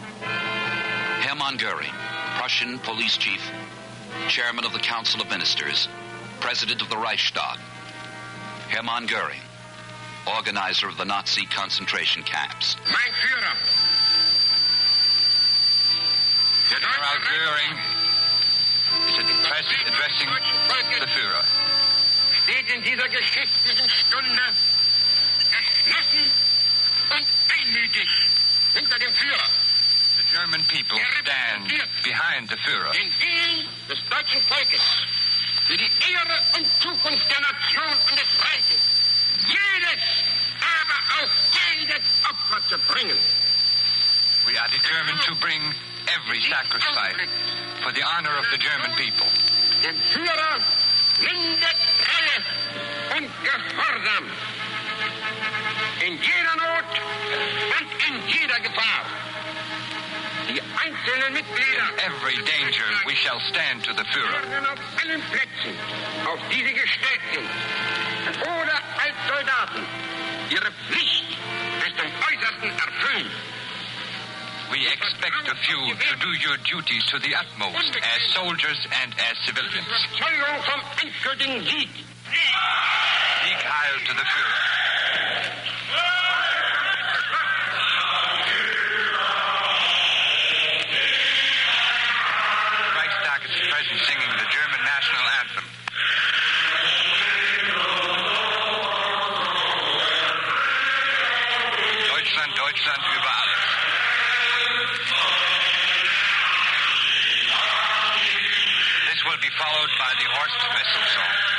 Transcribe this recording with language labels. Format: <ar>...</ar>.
<en>Hermann Göring, Prussian police chief, chairman of the Council of Ministers, president of the Reichstag. Hermann Göring, organizer of the Nazi concentration camps.</en> <de>Mein Führer.</de> <en>General Göring is addressing the Führer.</en> <de>Steht in dieser geschichtlichen Stunde entschlossen und einmütig hinter dem Führer.</de> <en>The German people stand behind the Führer.</en> <de>Den Willen des deutschen Volkes für die Ehre und Zukunft der Nation und des Reiches. Jedes, aber auch jedes Opfer zu bringen.</de> <en>We are determined to bring every sacrifice for the honor of the German people.</en> <de>Dem Führer blinde Treue und Gehorsam. In jeder Not und in jeder Gefahr. Die einzelnen Mitglieder</de> <en>In every danger we shall stand to the Führer.</en> <de>werden auf allen Plätzen, auf die sie gestellt sind, oder als Soldaten ihre Pflicht bis zum Äußersten erfüllen.</de> <en>We expect of you to do your duties to the utmost as soldiers and as civilians.</en> <de>Überzeugung vom endgültigen Sieg.</de> <en>Sieg Heil to the Führer. The Reichstag is present singing the German national anthem.</en> <de>Deutschland, Deutschland über alles.</de> <en>This will be followed by the Horst Wessel song.</en>